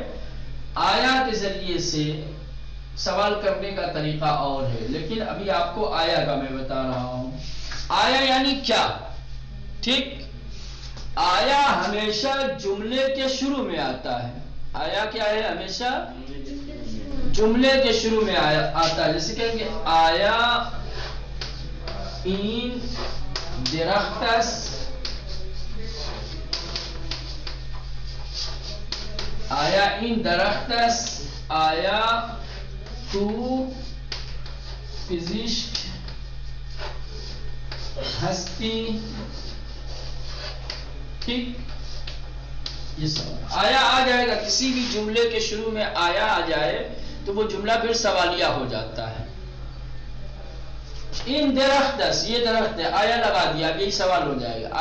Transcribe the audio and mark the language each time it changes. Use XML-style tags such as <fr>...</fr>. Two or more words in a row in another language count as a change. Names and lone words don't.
<ur>آیا کے ذریعے سے سوال کرنے کا طریقہ اور ہے، لیکن ابھی آپ کو آیا کا میں بتا رہا ہوں. آیا یعنی کیا، ٹھیک. آیا ہمیشہ جملے کے شروع میں آتا ہے. آیا کیا ہے، ہمیشہ جملے کے شروع میں آتا ہے. جیسے کہیں گے</ur> <fa>آیا این درختس، آیا این درختس، آیا تو پزشک ہستی،</fa> <ur>ٹھیک. یہ سب آیا آ جائے گا، کسی بھی جملے کے شروع میں آیا آ جائے تو وہ جملہ پھر سوالیہ ہو جاتا ہے.</ur> <fa>ان درختس،</fa> <ur>یہ درخت ہے، آیا لگا دیا، اب یہی سوال ہو جائے گا.</ur>